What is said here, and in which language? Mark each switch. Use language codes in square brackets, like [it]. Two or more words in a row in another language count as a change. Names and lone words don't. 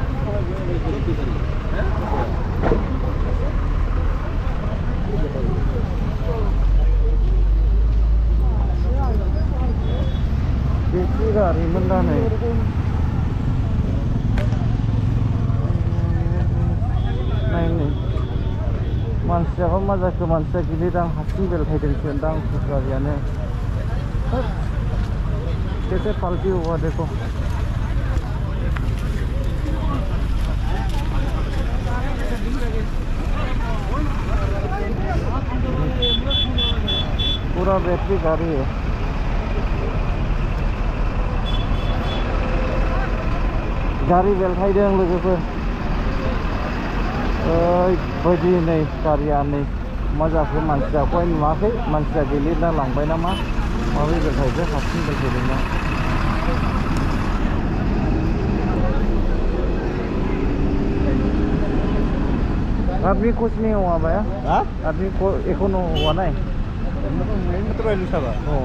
[brx] बेट्रि गारिमोन दा नै। नायनो मानसियाबा मा जाखो, मानसिया गिलिर आं हारसिं बेलथायदोंसो दां गारियानो। [hi] कैसे पलटी हुआ देखो। पूरा बैटरी गाड़ी है। [brx] गारि बेलथायदों लोगोफोर। ओरैबायदि नै गारिया नै मा जाखो, मानसियाखौहाय नुवाखै। मानसिया गोलैना लांबाय नामा, माबोरै बेलथायखो, हारसिं बेलथायदों ना। [hi] आदमी कुछ नहीं हुआ भैया? हाँ? आदमी को एको न हुआ नहीं? मैं तो रहलू साबा।